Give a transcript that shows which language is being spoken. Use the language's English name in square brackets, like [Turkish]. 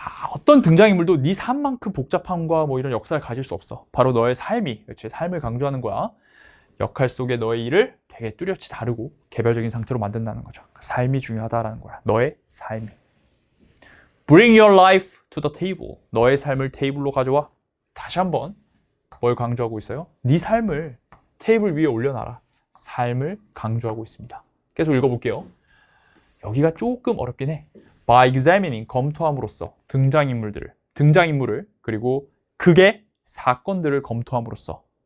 [Korean] 어떤 등장인물도 네 삶만큼 복잡함과 뭐 이런 역사를 가질 수 없어. 바로 너의 삶이, 그렇지? 삶을 강조하는 거야. 역할 속에 너의 일을 되게 뚜렷이 다르고 개별적인 상태로 만든다는 거죠. 삶이 중요하다라는 거야. 너의 삶이. [English] Bring your life to the table. [Korean] 너의 삶을 테이블로 가져와. 다시 한번 뭘 강조하고 있어요? 네 삶을 테이블 위에 올려놔라. 삶을 강조하고 있습니다. 계속 읽어볼게요. 여기가 조금 어렵긴 해. [English] By examining, [Korean] 검토함으로써 등장인물을 그리고 극의 사건들을 검토함으로써